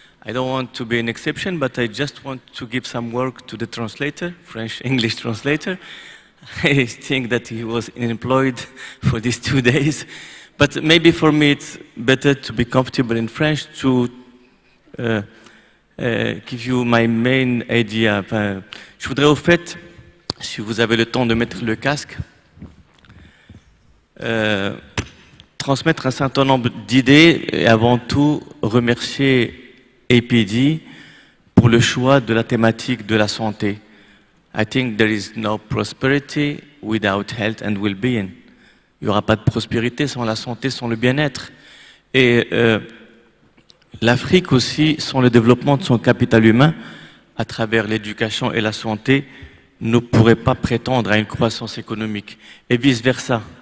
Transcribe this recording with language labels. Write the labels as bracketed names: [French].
[English] I don't want to be an exception, but I just want to give some work to the translator, French-English translator. I think that he was unemployed for these 2 days. But maybe for me it's better to be comfortable in French to give you my main idea. [French] Enfin, je voudrais au fait, si vous avez le temps de mettre le casque, transmettre un certain nombre d'idées et avant tout remercier APD pour le choix de la thématique de la santé. [English] I think there is no prosperity without health and well-being. [French] Il n'y aura pas de prospérité sans la santé, sans le bien-être. Et l'Afrique aussi, sans le développement de son capital humain, à travers l'éducation et la santé, ne pourrait pas prétendre à une croissance économique. Et vice-versa.